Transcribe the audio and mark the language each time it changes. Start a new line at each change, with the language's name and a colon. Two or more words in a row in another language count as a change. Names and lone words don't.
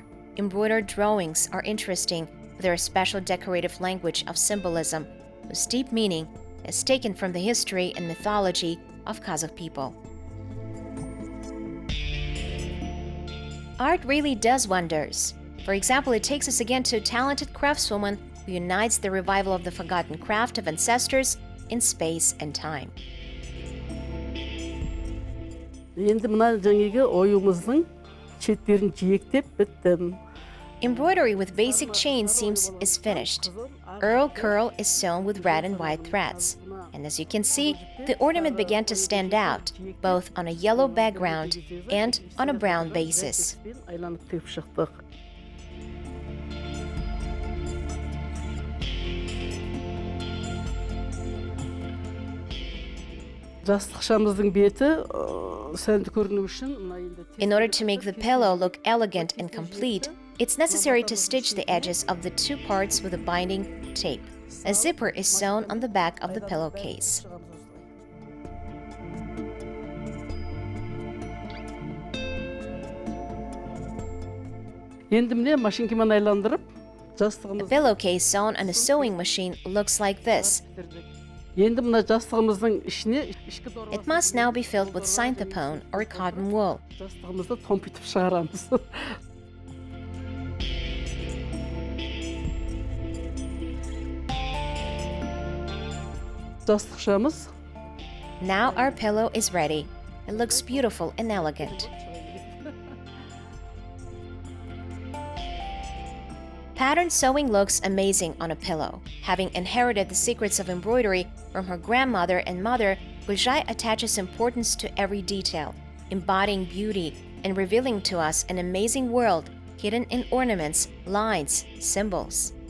English: Embroidered drawings are interesting with their special decorative language of symbolism, whose deep meaning is taken from the history and mythology of Kazakh people. Art really does wonders. For example, it takes us again to a talented craftswoman who unites the revival of the forgotten craft of ancestors in space and time.
Kazakh: Енді мына жаңағы ойымыздың шеттерін жиектеп біттім.
English: Embroidery with basic chain seams is finished. Earl curl is sewn with red and white threads. And as you can see, the ornament began to stand out, both on a yellow background and on a brown basis.
Kazakh: Айланып тігіп шықтық. Жастықшамыздың беті сәнді көріну үшін
English: In order to make the pillow look elegant and complete, it's necessary to stitch the edges of the two parts with a binding tape. A zipper is sewn on the back of the pillowcase.
Kazakh: Енді міне машинкамен айландырып,
English: The
Kazakh: жастығымыз
English: pillowcase sewn on a sewing machine looks like this.
Kazakh: Енді мына жастығымыздың ішіне ішкі дорба
English: It must now be filled with synthepone or cotton wool.
Kazakh: жастығымызды томпитіп шығарамыз. Жастықшамыз
English: Now our pillow is ready. It looks beautiful and elegant. Pattern sewing looks amazing on a pillow. Having inherited the secrets of embroidery from her grandmother and mother, Gulzhay attaches importance to every detail, embodying beauty and revealing to us an amazing world hidden in ornaments, lines, symbols.